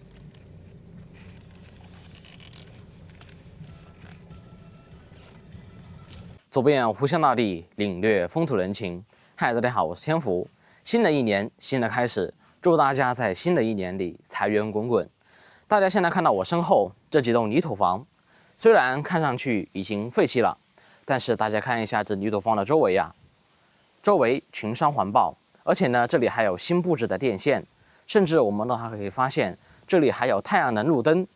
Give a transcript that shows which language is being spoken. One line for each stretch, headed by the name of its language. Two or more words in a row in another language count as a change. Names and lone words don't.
Chinese: 走遍湖湘大地，領略風土人情。嗨，大家好，我是天福。新的一年，新的開始，祝大家在新的一年裡財源滾滾。大家現在看到我身後這幾棟泥土房，雖然看上去已經廢棄了，但是大家看一下這泥土房的周圍呀，周圍群山環抱，而且呢，這裡還有新布置的電線，甚至我們都還可以發現，這裡還有太陽能路燈。